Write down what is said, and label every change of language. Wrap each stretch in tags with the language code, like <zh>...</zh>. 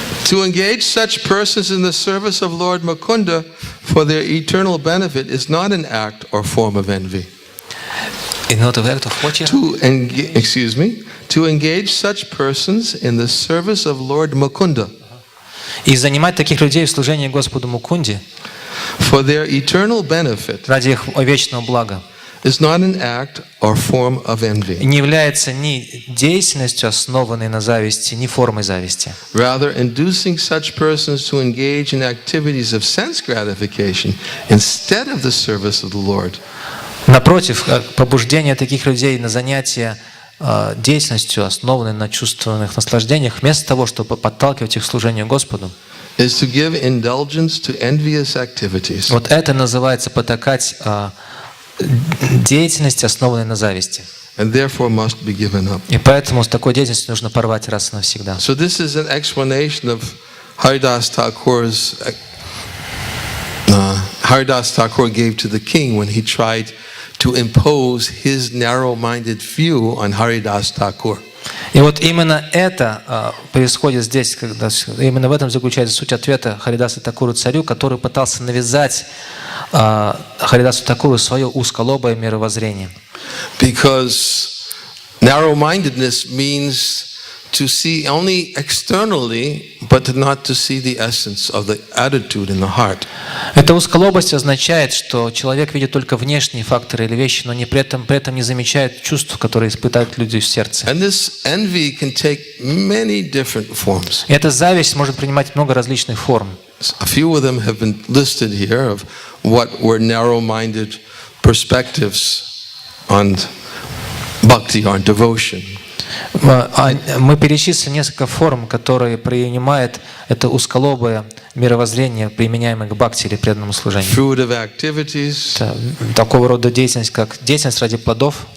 <en>To engage such persons in the service of Lord Mukunda for their eternal benefit is not an act or form of envy. To engage such persons in the service of Lord Mukunda</en> <ru>и занимать таких людей в служении Господу Мукунде</ru> <en>for their eternal benefit</en> <ru>ради их вечного блага</ru> <en>is not an act or form of envy.</en> <ru>Не является ни деятельностью, основанной на зависти, ни формой зависти.</ru> <en>Rather, inducing such persons to engage in activities of sense gratification instead of the service of the Lord.</en> <ru>Напротив, побуждение таких людей на занятия деятельностью, основанной на чувственных наслаждениях, вместо того, чтобы подталкивать их к служению Господу,</ru> <en>is to give indulgence to envious activities.</en> <ru>Вот это называется потакать деятельности, основанной на зависти.</ru> <en>And therefore must be given up.</en> <ru>И поэтому с такой деятельностью нужно порвать раз и навсегда.</ru> <en>So this is an explanation of Haridas Thakur's Haridas Thakur gave to the king when he tried to impose his narrow-minded view on Haridas Thakur.</en> <ru>И вот именно это происходит здесь, когда именно в этом заключается суть ответа Харидаса Такуру царю, который пытался навязать Харидасу Такуру свое узколобое мировоззрение.</ru> <en>Because narrow-mindedness means to see only externally, but not to see the essence of the attitude in the heart.</en> <ru>Эта узколобость означает, что человек видит только внешние факторы или вещи, но при этом не замечает чувств, которые испытывают люди в сердце.</ru> <en>And this envy can take many different forms.</en> <ru>И эта зависть может принимать много различных форм.</ru> <en>A few of them have been listed here of what were narrow-minded perspectives on bhakti, on devotion.</en> <ru>Мы перечислили несколько форм, которые принимает это узколобое мировоззрение, применяемое к бхакти или преданному служению.</ru> <en>Fruitive activities,</en> <ru>Это такого рода деятельность, как деятельность ради плодов,</ru>